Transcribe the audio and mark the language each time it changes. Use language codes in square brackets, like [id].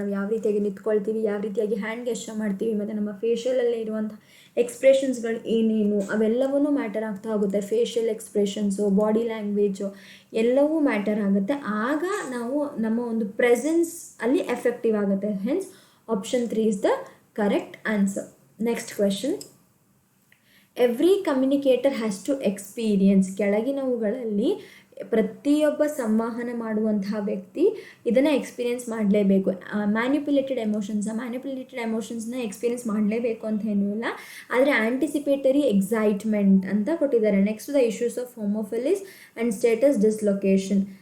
[kn] ನಾವು ಯಾವ ರೀತಿಯಾಗಿ ನಿಂತ್ಕೊಳ್ತೀವಿ, ಯಾವ ರೀತಿಯಾಗಿ ಹ್ಯಾಂಡ್ ಗೆಸ್ಚರ್ ಮಾಡ್ತೀವಿ, ಮತ್ತು ನಮ್ಮ ಫೇಶಿಯಲಲ್ಲೇ ಇರುವಂಥ ಎಕ್ಸ್ಪ್ರೆಷನ್ಸ್ಗಳು ಏನೇನು ಅವೆಲ್ಲವೂ ಮ್ಯಾಟರ್ ಆಗ್ತಾ ಹೋಗುತ್ತೆ. ಫೇಶಿಯಲ್ ಎಕ್ಸ್ಪ್ರೆಷನ್ಸು, ಬಾಡಿ ಲ್ಯಾಂಗ್ವೇಜು ಎಲ್ಲವೂ ಮ್ಯಾಟರ್ ಆಗುತ್ತೆ. ಆಗ ನಾವು ನಮ್ಮ ಒಂದು ಪ್ರೆಸೆನ್ಸ್ ಅಲ್ಲಿ ಎಫೆಕ್ಟಿವ್ ಆಗುತ್ತೆ. [en] Hence option 3 is the correct answer. Next question. Every communicator has to experience. [kn] ಕೆಳಗಿನವುಗಳಲ್ಲಿ ಪ್ರತಿಯೊಬ್ಬ ಸಂವಹನ ಮಾಡುವಂತಹ ವ್ಯಕ್ತಿ ಇದನ್ನು ಎಕ್ಸ್ಪೀರಿಯನ್ಸ್ ಮಾಡಲೇಬೇಕು. ಮ್ಯಾನ್ಯುಪ್ಯುಲೇಟೆಡ್ ಎಮೋಷನ್ಸ್ನ ಎಕ್ಸ್ಪೀರಿಯನ್ಸ್ ಮಾಡಲೇಬೇಕು ಅಂತ ಏನೂ ಇಲ್ಲ. ಆದರೆ ಆ್ಯಂಟಿಸಿಪೇಟರಿ ಎಕ್ಸೈಟ್ಮೆಂಟ್ ಅಂತ ಕೊಟ್ಟಿದ್ದಾರೆ. [en] Next the issues of homophilies and status dislocation.